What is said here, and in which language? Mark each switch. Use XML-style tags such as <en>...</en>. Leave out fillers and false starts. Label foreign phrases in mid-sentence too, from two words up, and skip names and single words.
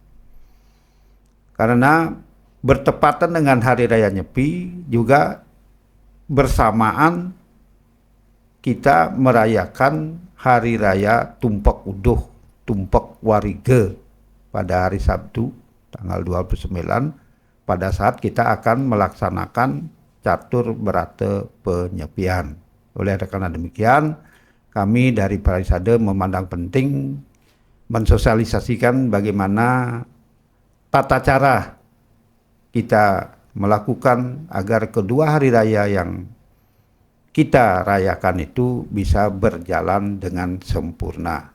<id>Karena bertepatan dengan Hari Raya Nyepi juga bersamaan kita merayakan Hari Raya Tumpek Uduh, Tumpek Warige pada hari Sabtu tanggal 29, pada saat kita akan melaksanakan catur berata penyepian. Oleh karena demikian, kami dari Parisade memandang penting mensosialisasikan bagaimana tata cara kita melakukan agar kedua hari raya yang kita rayakan itu bisa berjalan dengan sempurna.</id>